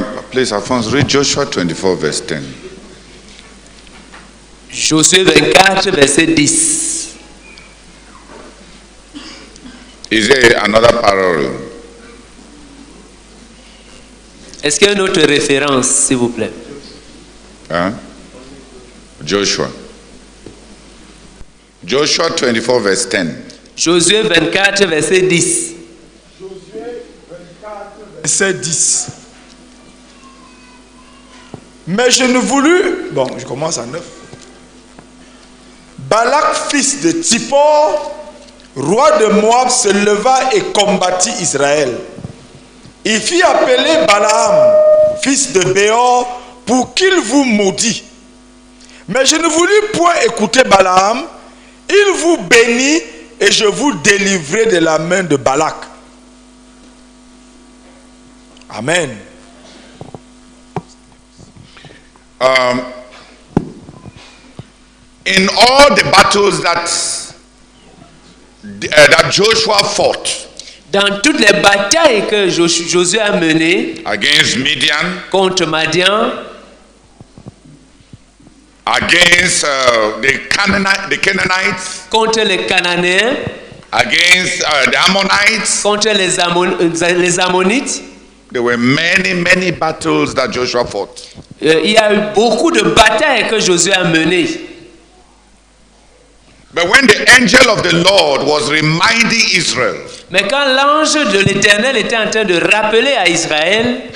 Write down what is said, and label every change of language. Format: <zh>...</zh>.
<en>Please, Alphonse, read Joshua 24, verse 10.</en> <fr>Josué 24, verset 10.</fr> <en>Is there another parallel?</en> <fr>Est-ce qu'il y a une autre référence, s'il vous plaît?</fr> <en>Huh? Joshua. Joshua 24, verse 10.</en> <fr>Josué 24, verset 10. Josué 24, verset 10. Mais je ne voulus... Bon, je commence à 9. Balak, fils de Tsippor, roi de Moab, se leva et combattit Israël. Il fit appeler Balaam, fils de Béor, pour qu'il vous maudit. Mais je ne voulus point écouter Balaam. Il vous bénit et je vous délivrai de la main de Balak. Amen.</fr> <en>In all the battles that Joshua fought</en> <fr>Dans toutes les batailles que Josué a menées</fr> <en>against Midian,</en> <fr>contre Madian,</fr> <en>against the Canaanites,</en> <fr>contre les Cananéens,</fr> <en>against the Ammonites,</en> <fr>contre les Ammonites,</fr> <en>there were many battles that Joshua fought.</en> <fr>il y a eu beaucoup de batailles que Josué a menées.</fr> <en>But when the angel of the Lord was reminding Israel</en> <fr>Mais quand l'ange de l'Éternel était en train de rappeler à Israël</fr>